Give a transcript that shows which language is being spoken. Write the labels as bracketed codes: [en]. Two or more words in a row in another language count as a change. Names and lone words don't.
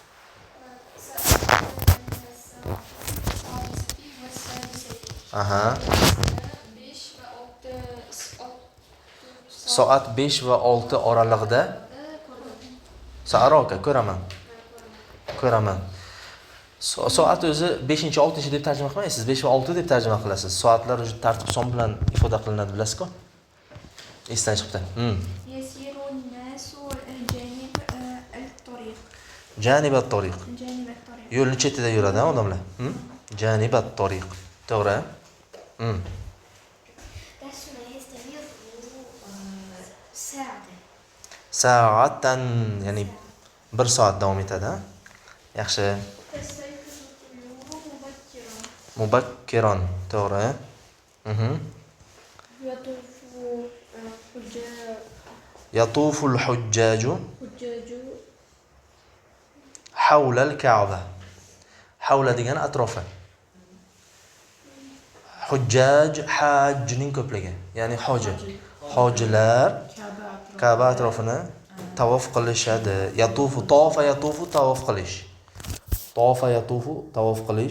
[uz] Soat 5 va 6 oralig'ida Sa'roka ko'raman. Soat o'zi 5-6 deb tarjima qilmaysiz, 5 va 6 deb tarjima qilasiz. Soatlar o'zi tartib son bilan ifoda qilinadi, bilasizku? Esdan chiqdi. [ar] يسير الناس جانب الطريق. جانب الطريق. جانب الطريق. [uz] Yo'lning chetida yuradi odamlar. [ar] جانب الطريق. To'g'ri? درسنا يستمر ساعة. Sa'atan, [uz] ya'ni 1 soat davom etadi. Yaxshi. [ar] تستيقظ الطيور مبكرا. [uz] Mubakkiron. To'g'ri. [ar] يطوف الحجاج حجاج حول الكعبة. [uz] Havla degan atrofi. Hujjaj, hajning ko'pligi. Ya'ni hoji. Hojilar Ka'ba atrofini tavof qilishadi. Yatufu, [ar] طاف يطوف [uz] tavof qilish. [ar] طاف يطوف [uz] tavof qilish.